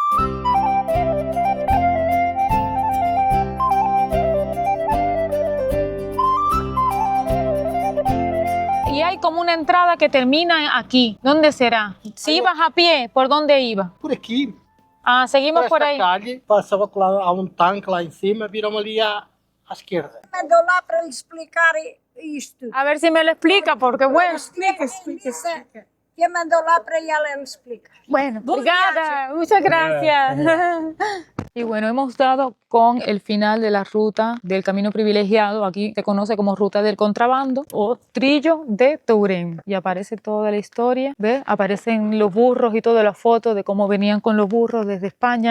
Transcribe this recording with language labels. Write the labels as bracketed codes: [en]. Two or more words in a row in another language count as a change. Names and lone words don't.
[es] Y hay como una entrada que termina aquí. ¿Dónde será? Si ibas a pie, ¿por dónde ibas? Por aquí. Ah, seguimos por ahí. Calle, [pt] passava a tanque lá em cima, viramos ali à esquerda. Mandou lá para lhe explicar isto. [es] A ver si me lo explica, porque bueno. Explica. [pt] Que mandou lá para ela lhe explicar. [es] Bueno, obrigada, muchas gracias. Y bueno, hemos dado con el final de la ruta del camino privilegiado. Aquí se conoce como ruta del contrabando o trillo de Tourén. Y aparece toda la historia, ¿ves? Aparecen los burros y todas las fotos de cómo venían con los burros desde España.